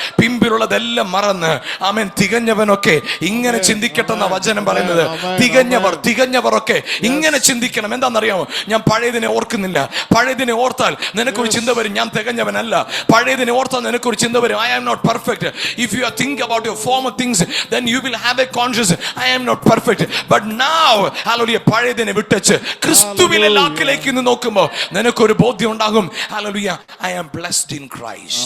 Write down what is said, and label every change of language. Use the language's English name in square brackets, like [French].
[Malayalam] പിൻപിലുള്ളതെല്ലാം മറന്ന് ആമേൻ. തികഞ്ഞവനൊക്കെ ഇങ്ങനെ ചിന്തിക്കട്ടെന്ന വചനം പറയുന്നത്. തികഞ്ഞവർ ഒക്കെ ഇങ്ങനെ ചിന്തിക്കണം. എന്താണെന്നറിയാമോ? ഞാൻ പഴയതിനെ ഓർക്കുന്നില്ല. പഴയതിനെ ഓർത്താൽ നിനക്കൊരു ചിന്ത വരും, ഞാൻ തികഞ്ഞവനല്ല. പഴയതിനെ ഓർത്താൽ നിനക്കൊരു ചിന്ത വരും, [English] I am not perfect. If you think about your former things, then you will have a conscience, I am not perfect. But now, [Malayalam] hallelujah, പഴയതിനെ വിട്ടച്ച് ക്രിസ്തുവിലെ ലാക്കിലേക്ക് നിന്ന് നോക്കുമ്പോൾ നിനക്കൊരു ബോധ്യം ഉണ്ടാകും. [English] Hallelujah, I am blessed in Christ.